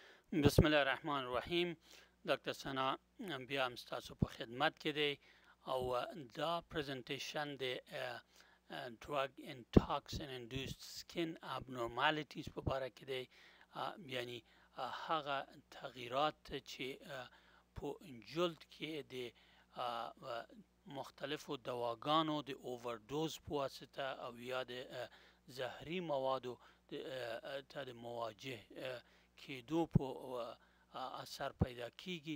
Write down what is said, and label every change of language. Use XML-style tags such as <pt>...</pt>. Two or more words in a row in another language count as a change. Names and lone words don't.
<ar>بسم الله الرحمن الرحیم.</ar> <ps>ډاکټر ثنا بیا هم ستاسو په خدمت کې دی او دا پریزنټیشن د</ps> <en>drug and toxin induced skin abnormalities</en> <ps>په باره کې دی، یعنی هغه تغییرات چې په جلد کې د مختلفو دواګانو د اووردوز په واسطه او یا د زهري موادو ته د مواجه کېدو په اثر پیدا کیږي.</ps>